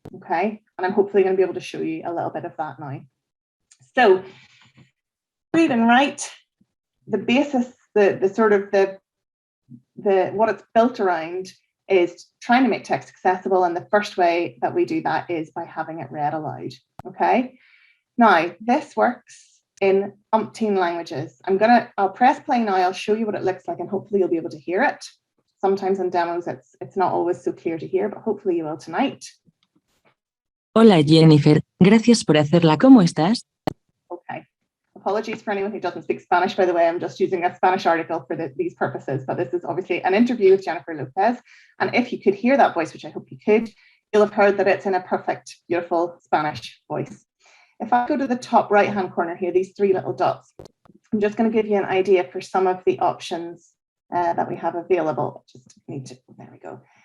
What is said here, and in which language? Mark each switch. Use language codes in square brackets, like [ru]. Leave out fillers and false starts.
[en] Okay, and I'm hopefully going to be able to show you a little bit of that now. So Read and Write, the basis, the sort of the what it's built around is trying to make text accessible, and the first way that we do that is by having it read aloud. Okay, Now, this works in umpteen languages. I'll press play now, I'll show you what it looks like and hopefully you'll be able to hear it. Sometimes in demos it's not always so clear to hear, but hopefully you will tonight. [es] Hola Jennifer, gracias por hacerla. ¿Cómo estás? [en] Okay. Apologies for anyone who doesn't speak Spanish, by the way. I'm just using a Spanish article for these purposes, but this is obviously an interview with Jennifer Lopez. And if you could hear that voice, which I hope you could, you'll have heard that it's in a perfect, beautiful Spanish voice. If I go to the top right-hand corner here, these three little dots, I'm just going to give you an idea for some of the options that we have available. There we go.